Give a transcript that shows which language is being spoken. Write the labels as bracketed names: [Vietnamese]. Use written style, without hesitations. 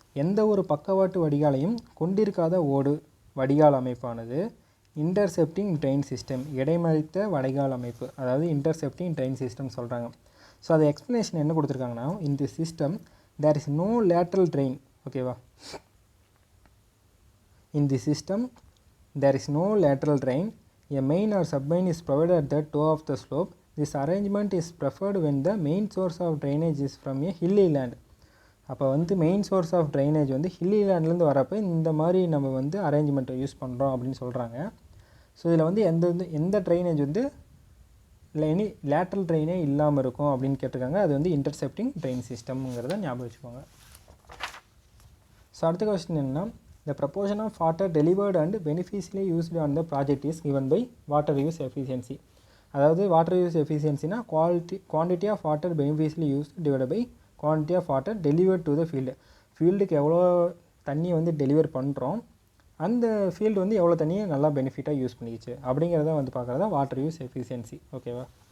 [Tamil] எந்த ஒரு பக்கவாட்டு வடிகாலையும் கொண்டிருக்காத ஓடு வடிகால் அமைப்பானது இன்டர்செப்டிங் ட்ரெயின் சிஸ்டம், இடைமறித்த வடிகால் அமைப்பு, அதாவது இன்டர்செப்டிங் ட்ரெயின் சிஸ்டம் சொல்கிறாங்க. [English] so [Tamil] அது எக்ஸ்ப்ளனேஷன் என்ன கொடுத்துருக்காங்கன்னா, [English] In the system there is no lateral drain. ஓகேவா. In the system there is no lateral drain. A main or submain is provided at the toe of the slope. This arrangement is preferred when the main source of drainage is from a hilly land. [Tamil] அப்போ வந்து main source of drainage வந்து hilly லேண்ட்லேருந்து வரப்போ இந்த மாதிரி நம்ம வந்து அரேஞ்ச்மெண்ட்டை use பண்ணுறோம் அப்படின்னு சொல்கிறாங்க. ஸோ இதில் வந்து எந்த ட்ரைனேஜ் வந்து இல்லை எனி லேட்ரல் ட்ரெயினே இல்லாமல் இருக்கும் அப்படின்னு கேட்டிருக்காங்க. அது வந்து இன்டர்செப்டிங் ட்ரெயின் சிஸ்டம்ங்கிறத ஞாபகம் வச்சுக்கோங்க. [English] so [Tamil] அடுத்த கொஸ்டின் என்னன்னா, [English] the proportion of water delivered and beneficially used on the project is given by water use efficiency. [Tamil] அதாவது water use எஃபிஷியன்சினா quantity of water beneficially use divide by quantity of water delivered to the ஃபீல்டுக்கு எவ்வளோ தண்ணி வந்து deliver பண்ணுறோம், அந்த field வந்து எவ்வளோ தண்ணியை நல்லா பெனிஃபிட்டாக யூஸ் பண்ணிக்கிச்சு அப்படிங்கிறத வந்து பார்க்குறதா வாட்டர் யூஸ் எஃபிஷியன்சி. ஓகேவா.